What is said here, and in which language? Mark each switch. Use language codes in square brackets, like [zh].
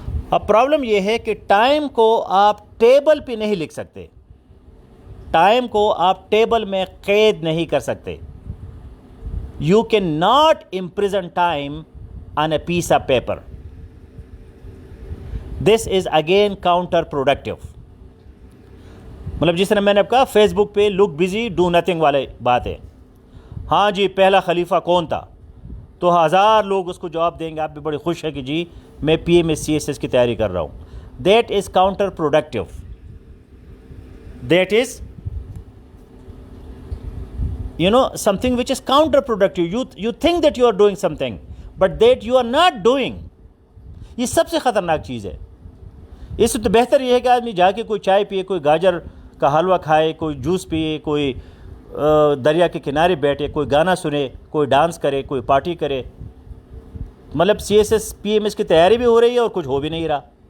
[ur] اب پرابلم یہ ہے کہ ٹائم کو آپ ٹیبل پہ نہیں لکھ سکتے، ٹائم کو آپ ٹیبل میں قید نہیں کر سکتے۔ [en] You cannot imprison time on a piece of paper. This is again counter productive. [ur] مطلب جس طرح میں نے کہا فیس بک پہ [en] look busy do nothing [ur] والے بات ہے۔ ہاں جی، پہلا خلیفہ کون تھا؟ تو 1000 لوگ اس کو جواب دیں گے، آپ بھی بڑے خوش ہیں کہ جی میں PMS CSS کی تیاری کر رہا ہوں۔ [en] That is counter productive. That is something which is counterproductive. You think that you are doing something, but that you are not doing. [ur] یہ سب سے خطرناک چیز ہے۔ اس سے تو بہتر یہ ہے کہ آدمی جا کے کوئی چائے پیے، کوئی گاجر کا حلوہ کھائے، کوئی جوس پیے، کوئی دریا کے کنارے بیٹھے، کوئی گانا سنے، کوئی ڈانس کرے، کوئی پارٹی کرے۔ مطلب CSS PMS کی تیاری بھی ہو رہی ہے اور کچھ ہو بھی نہیں رہا۔